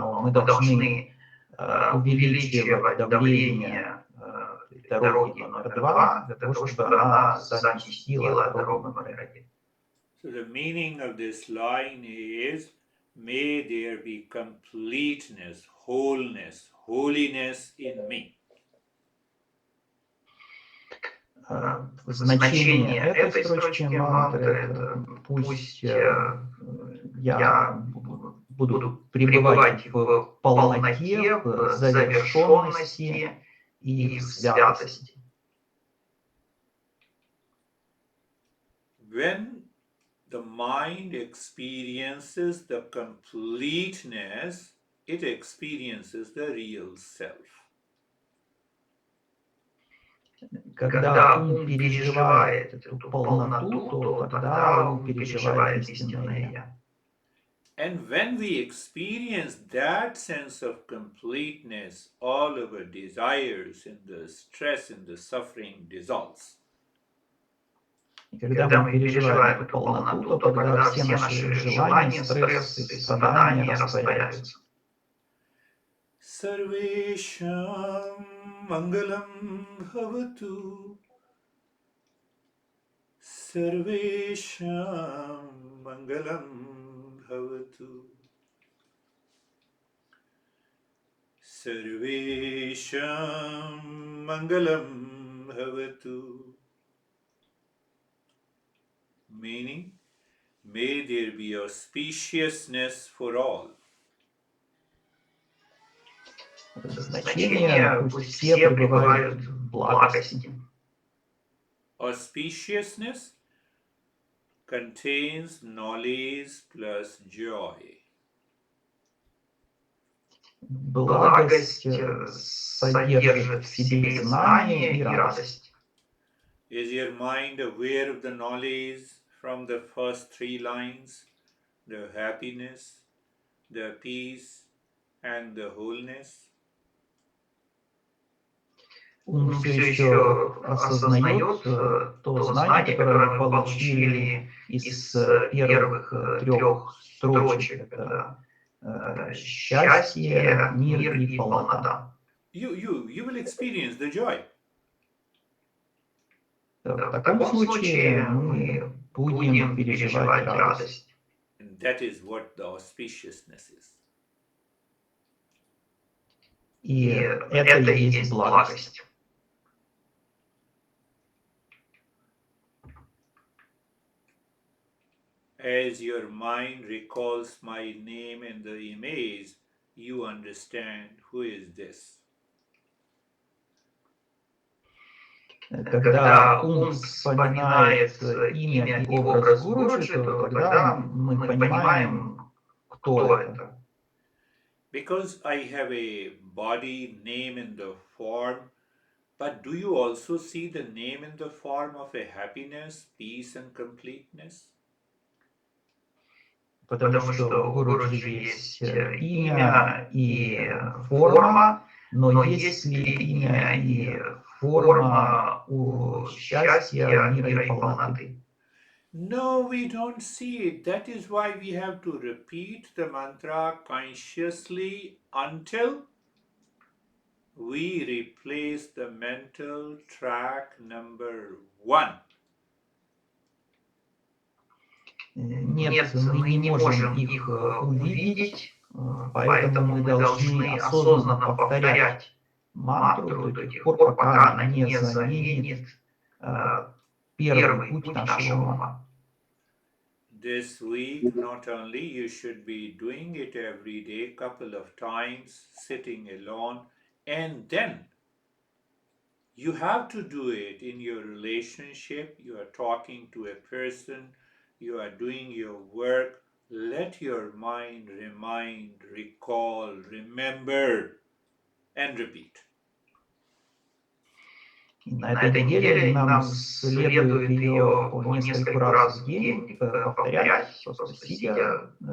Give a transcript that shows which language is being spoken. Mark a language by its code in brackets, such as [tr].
[ru] Но мы должны увеличивать давление дороги номер 2, для того, чтобы она заместила дорогу номер 1. [en] So the meaning of this line is, may there be completeness, wholeness, holiness in me. [ru] значение этой строчки мантры, это пусть я буду пребывать в полноте, в завершенности и в святости. [en] When the mind experiences the completeness, it experiences the real self. [ru] Когда ум переживает эту полноту, то тогда ум переживает истинное «Я». [en] And when we experience that sense of completeness, all our desires and the stress and the suffering dissolves. [ru] И когда мы переживаем эту полноту, то тогда все наши желания, стресс и страдания растворяются. [sa] Sarvesham Mangalam Bhavatu. Sarvesham Mangalam Bhavatu. Sarvesham Mangalam Bhavatu. [en] Meaning, may there be auspiciousness for all. [ru] Значение, пусть все пребывают в благости. [en] Auspiciousness contains knowledge plus joy. [ru] Благость содержит в себе знание и радость. [en] Is your mind aware of the knowledge from the first three lines? The happiness, the peace, and the wholeness? [ru] Ум все еще осознает то знание, которое мы получили из первых трех строчек. Это счастье, мир и полнота. [en] You will experience the joy. [ru] В таком случае мы будем переживать радость. [en] And that is what the auspiciousness is. [ru] И это и есть благость. [en] As your mind recalls my name and the image, you understand who is this. [ru] Когда ум вспоминает имя и образ Гуруджи, то тогда мы понимаем, кто это. [en] Because I have a body, name, and the form, but do you also see the name in the form of a happiness, peace, and completeness? [ru] Потому что у Гуруджи есть имя и форма, но есть ли имя и форма у счастья, мира и полноты? [en] No, we don't see it. That is why we have to repeat the mantra consciously until we replace the mental track number 1. [ru] Нет, мы не можем их увидеть, поэтому мы должны осознанно повторять мантру до тех пор, пока она не заменит первый путь нашего ума. [en] This week, not only you should be doing it every day, couple of times, sitting alone, and then you have to do it in your relationship. You are talking to a person, you are doing your work. Let your mind remind, recall, remember, and repeat. [ru] И на этой неделе нам следует ее по нескольку раз в день повторять, просто сидя.